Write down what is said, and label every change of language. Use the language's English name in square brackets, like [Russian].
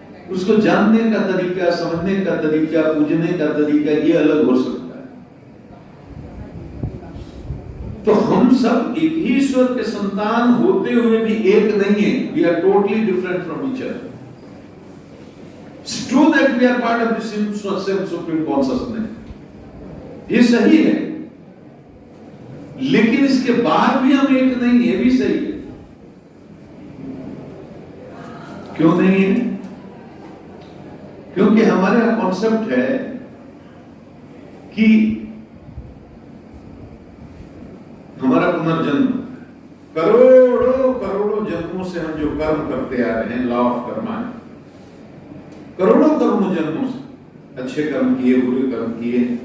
[Hindi] उसको जानने का तरीका, समझने का तरीका, पूजने का तरीका ये अलग हो सकता है। तो हम सब एक ही ईश्वर के संतान होते हुए भी एक नहीं है। [English] We are totally different from each other. It's true that we are part of the same supreme consciousness. [Hindi] ये सही है, लेकिन इसके बाद भी हम एक नहीं, ये भी सही है। क्यों नहीं है? क्योंकि हमारे यहां कॉन्सेप्ट है कि हमारा पुनर्जन्म, करोड़ों करोड़ों जन्मों से हम जो कर्म करते आ रहे हैं, लॉ ऑफ कर्मा, करोड़ों करोड़ों जन्मों से अच्छे कर्म किए, बुरे कर्म किए।